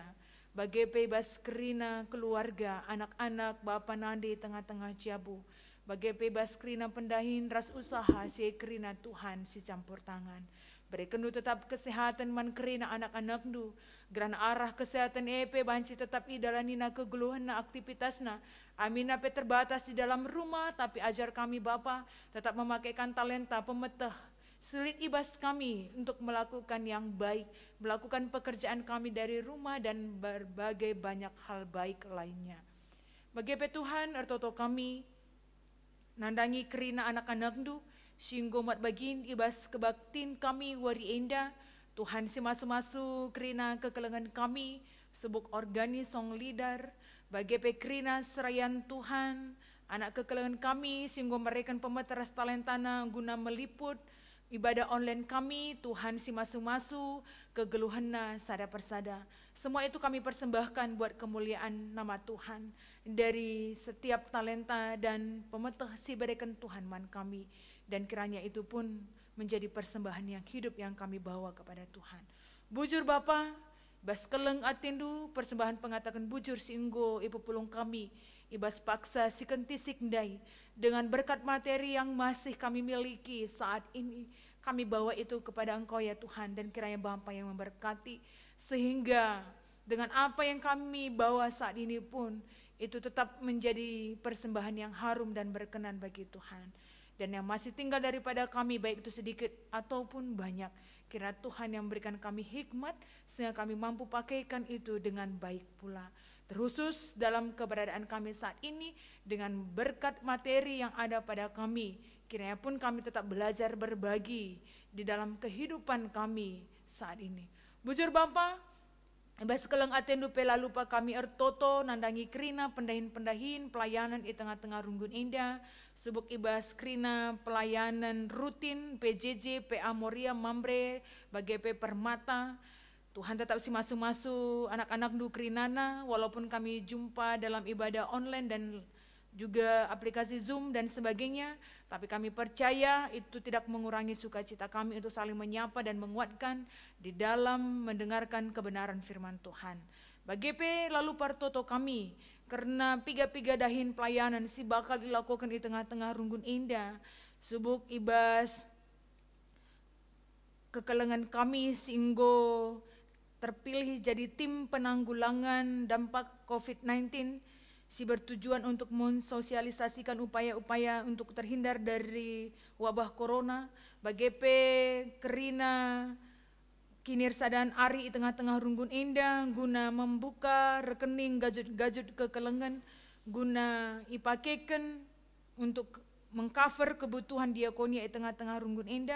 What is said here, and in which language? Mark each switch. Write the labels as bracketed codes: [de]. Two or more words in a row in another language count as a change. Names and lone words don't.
[btx] Bagepe ibas kerina keluarga, anak-anak, bapa nandi tengah-tengah jabu. Bagepe ibas kerina pendahin ras usaha si kerina Tuhan si campur tangan. Berikan du tetap kesehatan man kerina anak-anak du. Geran arah kesehatan banci tetap idalanina kegeluhan aktivitasna. Amin nape [id] terbatas di dalam rumah, tapi ajar kami Bapa tetap memakaikan talenta pemetah. Sulit ibas kami untuk melakukan yang baik, melakukan pekerjaan kami dari rumah dan berbagai banyak hal baik lainnya. [btx] Bagepe Tuhan ertoto kami, nandangi kerina anak-anak du, singgo mat bagin ibas kebaktin kami wari enda, Tuhan si masu-masu kerina kekelengan kami, subuk organi [en] song leader, [btx] bagepe kerina serayan Tuhan, anak kekelengan kami, singgo mereka pemeteras talentana guna meliput, ibadah online kami, Tuhan si masu-masu, kegeluhanna sada persada. [id] Semua itu kami persembahkan buat kemuliaan nama Tuhan. Dari setiap talenta dan pemetah si berikan Tuhan [btx] man kami. [id] Dan kiranya itu pun menjadi persembahan yang hidup yang kami bawa kepada Tuhan. [btx] Bujur Bapa, Ibas keleng atendu persembahan pengatakan bujur singgo ibu pulung kami. Ibas paksa si kentisik ndai [id] dengan berkat materi yang masih kami miliki saat ini. Kami bawa itu kepada Engkau ya Tuhan, dan kiranya Bapa yang memberkati sehingga dengan apa yang kami bawa saat ini pun itu tetap menjadi persembahan yang harum dan berkenan bagi Tuhan. Dan yang masih tinggal daripada kami, baik itu sedikit ataupun banyak, kiranya Tuhan yang memberikan kami hikmat sehingga kami mampu pakaikan itu dengan baik pula. Terkhusus dalam keberadaan kami saat ini dengan berkat materi yang ada pada kami, kiranya pun kami tetap belajar berbagi di dalam kehidupan kami saat ini. [btx] Bujur Bapa, ibas keleng atendu pela lupa kami ertoto nandangi krina pendahin pelayanan [id] di tengah-tengah [btx] Runggun Indah, subuk ibas krina pelayanan rutin PJJ PA Moria Mambre bagi Permata. [id] Tuhan tetap [btx] si masu-masu anak-anak du krinana [id] walaupun kami jumpa dalam ibadah online dan juga aplikasi Zoom dan sebagainya, tapi kami percaya itu tidak mengurangi sukacita kami untuk saling menyapa dan menguatkan di dalam mendengarkan kebenaran firman Tuhan. [btx] Bagi lalu partoto kami, karena piga-piga dahin pelayanan si bakal dilakukan di tengah-tengah Runggun Indah, subuk ibas kekelengan kami singgo terpilih jadi tim penanggulangan dampak COVID-19 si bertujuan [id] untuk mensosialisasikan upaya-upaya untuk terhindar dari wabah corona. [btx] Bagi kerina kinirsa dan ari di tengah-tengah Runggun Indah guna membuka rekening gajut-gajut kekelengan guna ipakeken untuk mengcover kebutuhan diakonia di tengah-tengah Runggun Indah.